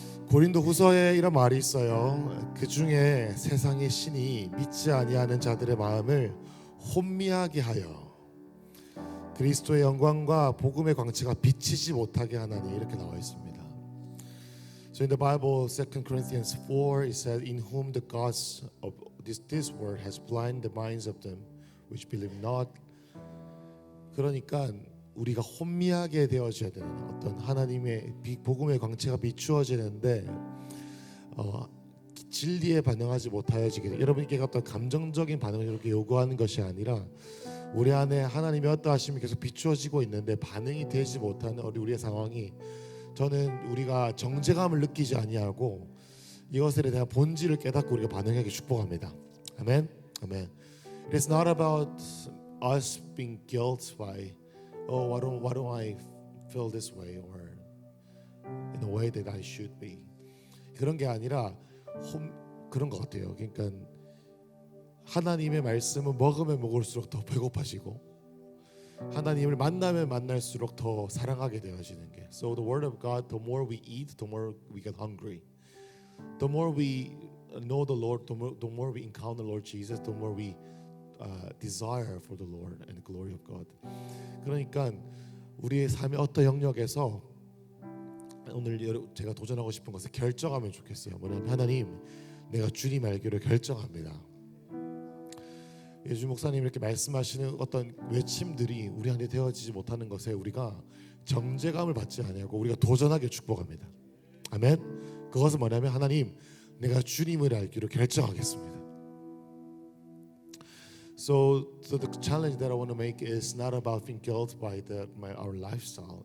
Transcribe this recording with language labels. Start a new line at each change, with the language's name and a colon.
Korean: 고린도후서에 이런 말이 있어요. 그 중에 세상의 신이 믿지 아니하는 자들의 마음을 혼미하게 하여 그리스도의 영광과 복음의 광채가 비치지 못하게 하나니, 이렇게 나와 있습니다.
English: So in the Bible, 2 Corinthians 4, it says, "In whom the gods of this world has blinded the minds of them which believe not."
Korean: 그러니까 우리가 혼미하게 되어져야 되는, 어떤 하나님의 복음의 광채가 비추어져야 되는데 진리에 반응하지 못하여지게, 여러분께 어떤 감정적인 반응을 이렇게 요구하는 것이 아니라 우리 안에 하나님의 어떠하심이 계속 비추어지고 있는데 반응이 되지 못하는 우리의 상황이, 저는 우리가 정죄감을 느끼지 아니하고 이것에 대한 본질을 깨닫고 우리가 반응하기 축복합니다. 아멘. 아멘.
English: It's not about us being guilt by, oh, why don't I feel this way or in the way that I should be.
Korean: 그런 게 아니라 그런 것 같아요. 그러니까 하나님의 말씀은 먹으면 먹을수록 더 배고파지고, 하나님을 만나면 만날수록 더 사랑하게 되어지는 게.
English: So the word of God, the more we eat, the more we get hungry. The more we know the Lord, the more we encounter Lord Jesus, the more we desire for the Lord and the glory of God.
Korean: 그러니까 우리의 삶의 어떤 영역에서 오늘 제가 도전하고 싶은 것을 결정하면 좋겠어요. 뭐냐면, 하나님, 내가 주님 알기로 결정합니다. 예주 목사님 이렇게 말씀하시는 어떤 외침들이 우리 안에 되어지지 못하는 것에 우리가 정죄감을 받지 아니하고 우리가 도전하게 축복합니다. 아멘. 그것은 뭐냐면, 하나님, 내가 주님을 알기로 결정하겠습니다.
English: So the challenge that I want to make is not about being guilt by our lifestyle.